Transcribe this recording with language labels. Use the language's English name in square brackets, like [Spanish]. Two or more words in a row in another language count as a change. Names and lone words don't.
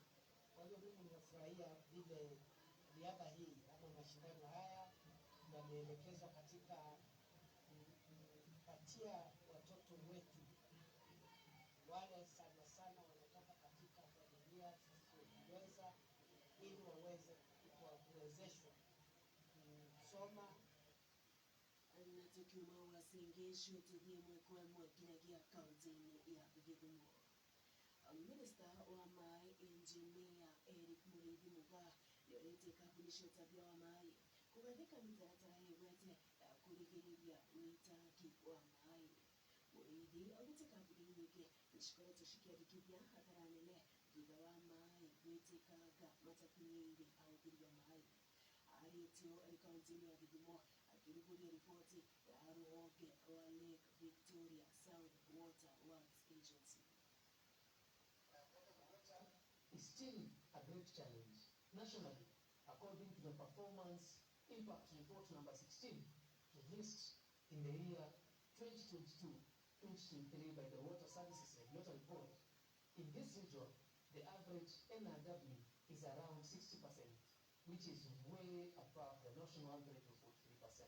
[Swahili] Kwa hiyo mimi nimefurahia vile riadha hii ama mashindano haya yameelekezwa katika kupatia watoto wetu wale sana sana wanatoka katika familia zisizojiweza, ili waweze kuwezeshwa kusoma. [Kikuyu] Na tukiuma wasengesho tuthie ĩmwe kwa ĩmwe nginyagia kaunti-inĩ ya Gĩthumo. Minista wa maĩ Engineer Eric Mũrĩithi Muga nĩorĩtie kambuni cia ũtambia wa maĩ kũgathĩka mĩtaratara ĩgwete ya kũrigĩrĩria wĩitangi wa maĩ. Mũrĩithi augĩte kambuni nyingĩ nĩcikoretwo cikĩandĩkithia hathara nene thutha wa maĩ gwĩtĩkanga matakinyĩire ahũthĩri a maĩ. Arĩtio arĩ kaunti-inĩ ya Gĩthumo akĩrugũria riboti ya rũhonge rwa Lake Victoria South Water Works Agency. [English] Is still a great challenge. Nationally, according to the Performance Impact Report number 16, released in the year 2022-2023 by the Water Services Regulatory Board, in this region, the average NRW is around 60%, which is way above the national average of 43%.